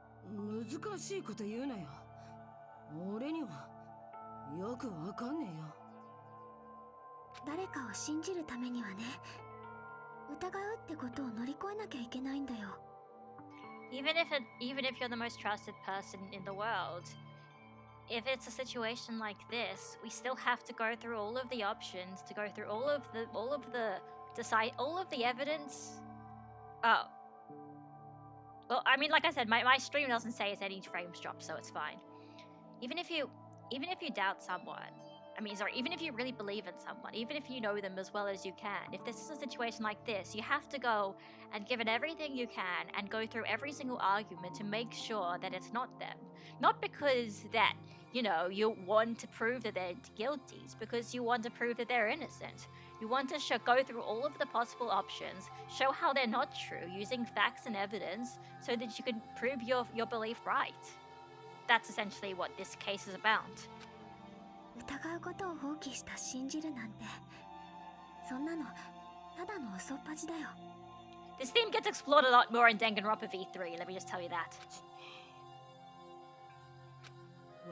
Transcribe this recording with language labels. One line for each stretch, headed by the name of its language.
Japanese: 難しいこと言うなよ。俺にはよくわかんねえよ。誰かを信じるためにはね、疑うってことを乗り越えなきゃいけないんだよ。
English: Even if you're the most trusted person in the world, if it's a situation like this, we still have to go through all of the options, to go through all of the evidence. Oh. Well, I mean, like I said, my stream doesn't say it's any frames dropped, so it's fine. Even if you doubt someone, even if you really believe in someone, even if you know them as well as you can, if this is a situation like this, you have to go and give it everything you can and go through every single argument to make sure that it's not them. Not because that, you want to prove that they're guilty, it's because you want to prove that they're innocent. You want to go through all of the possible options, show how they're not true, using facts and evidence, so that you can prove your belief right. That's essentially what this case is about.
Japanese: 疑うことを放棄した信じるなんて、そんなのただの嘘っぱちだよ。
English: This theme gets explored a lot more in Danganronpa V3, let me just tell you that.